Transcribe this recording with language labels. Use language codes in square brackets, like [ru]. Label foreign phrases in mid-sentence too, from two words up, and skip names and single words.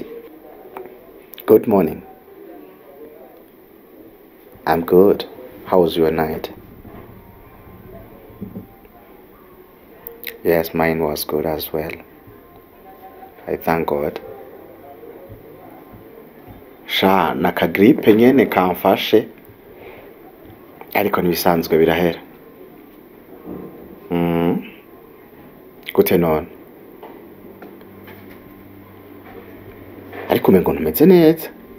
[en] Good morning. I'm good. How was your night? Yes, mine was good as well. I thank God. [rn] Sha nakagripe nyene kamfashe ariko nibisanzwe birahera. Gute none? Ariko umengo ntumeze neza.